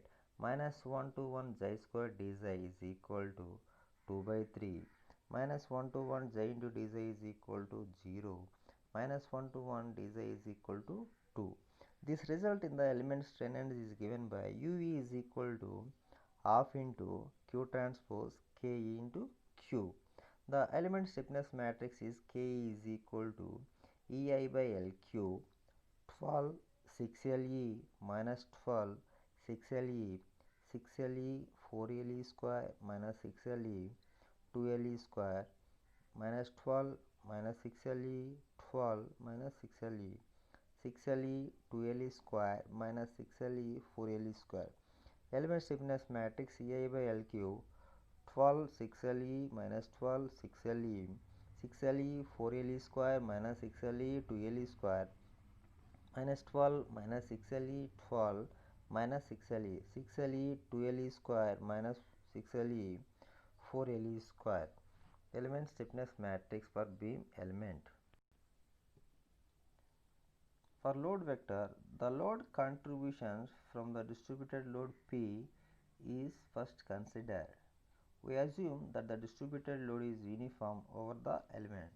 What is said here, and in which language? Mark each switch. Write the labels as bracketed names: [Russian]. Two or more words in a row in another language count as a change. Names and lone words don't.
[English] Minus 1 to 1 xi square dxi is equal to 2 by 3 minus 1 to 1 xi into dxi is equal to 0 minus 1 to 1 dxi is equal to 2. This result in the element strain energy is given by UV is equal to half into Q transpose Ke into Q. The element stiffness matrix is K is equal to EI by L cube 12 6LE minus 12 6LE 6LE 4LE square minus 6LE 2LE square minus 12 minus 6LE 12 minus 6LE 6LE 2LE square minus 6LE 4LE square. Element stiffness matrix EI by L cube 12 6LE minus 12 6LE 6LE 4LE square minus 6LE 2LE square minus 12 minus 6LE 12 minus 6LE 6LE 2LE square minus 6LE 4LE square. Element stiffness matrix for beam element. For load vector, the load contributions from the distributed load P is first considered. We assume that the distributed load is uniform over the element.